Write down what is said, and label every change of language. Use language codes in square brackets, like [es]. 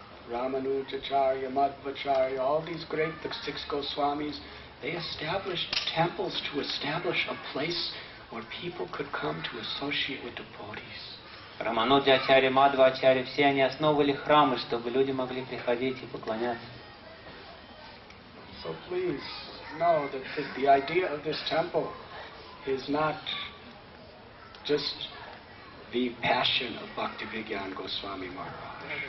[en] Ramanujacharya, Madhva-Acharya, all these great, the 6 Goswamis, they established temples to establish a place where people could come to associate with devotees. [ru] Рамануджа-ачарья, Мадхва-ачарья, все они основывали храмы, чтобы люди могли приходить и поклоняться. [en] So please know that the idea of this temple is not just the passion of Bhaktivedanta Goswami Maharaj.